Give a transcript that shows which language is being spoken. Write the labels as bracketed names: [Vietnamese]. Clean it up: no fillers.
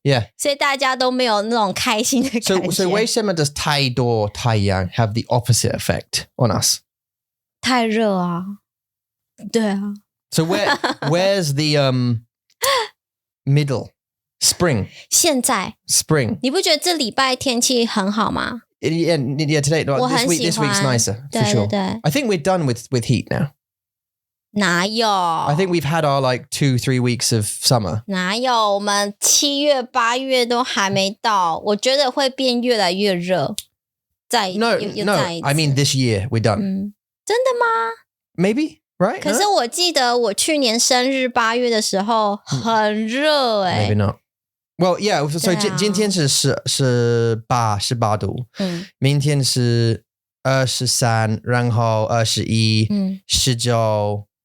[English] Yeah. [Chinese] 所以大家都没有那种开心的感觉。 [English] So [Chinese] 为什么 [English] does [Chinese] 太多太阳 [English] have the opposite effect on us? [Chinese] 太热啊。对啊。 [English] So where's the middle? Spring. [Chinese] 现在 Spring. 你不觉得这礼拜天气很好吗 [English] ？Yeah, today. This week's nicer for sure. [Chinese] 对 [English] I think we're done with heat now. [Chinese] 哪有 [English] I think we've had our like 2-3 weeks of summer. [Chinese] 哪有我们7月8月都还没到，我觉得会变越来越热。 [English] No. I mean this year we're done. [Chinese] 真的吗 [English] Maybe, right? [Chinese] 可是我记得我去年生日8月的时候很热 [English] Maybe not. Well, yeah. [Chinese] So 今天是18度，明天是23，然后21，19，20，21，21，24，28。